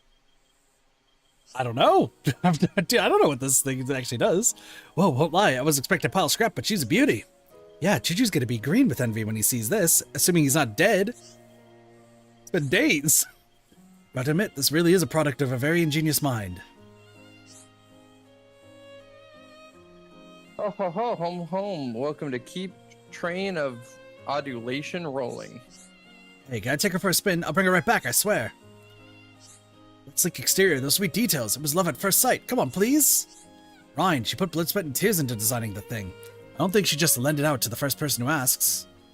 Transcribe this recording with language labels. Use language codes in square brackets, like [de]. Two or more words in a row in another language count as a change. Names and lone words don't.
[en] I don't know. I don't know what this thing actually does. Whoa, won't lie. I was expecting a pile of scrap, but she's a beauty. Yeah, Chuchu's gonna be green with envy when he sees this, assuming he's not dead. It's been days. But admit, this really is a product of a very ingenious mind. Oh ho ho, home home. Welcome to Keep Train of Adulation Rolling. Hey, gotta take her for a spin. I'll bring her right back, I swear. That sleek exterior, those sweet details. It was love at first sight. Come on, please. Ryan, she put blood, sweat, and tears into designing the thing. I don't think she'd just lend it out to the first person who asks.